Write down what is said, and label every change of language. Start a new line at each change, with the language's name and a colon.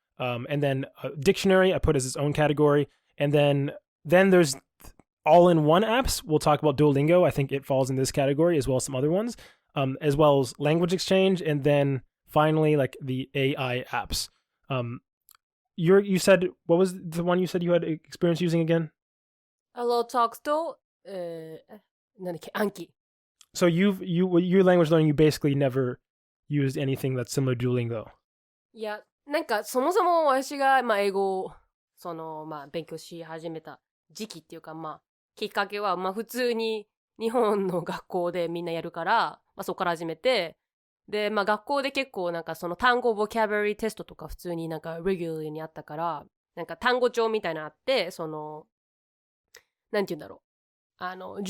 English: And then dictionary I put as its own category. And then there's all-in-one apps. We'll talk about Duolingo. I think it falls in this category as well as some other ones, as well as language exchange. And then finally, like the AI apps. You said, what was the one you said you had experience using again?
Japanese: Hello Talk と、なんだっけ、暗記。
English: So your language learning, you basically never used anything that's similar to Duolingo.
Japanese: いや、なんかそもそも私が、まあ、英語を勉強し始めた時期っていうか、きっかけは、普通に日本の学校でみんなやるから、そこから始めて、で、学校で結構なんかその単語ボキャブラリーテストとか普通になんかレギュラーにあったから、なんか単語帳みたいなのあって、なんて言うんだろう。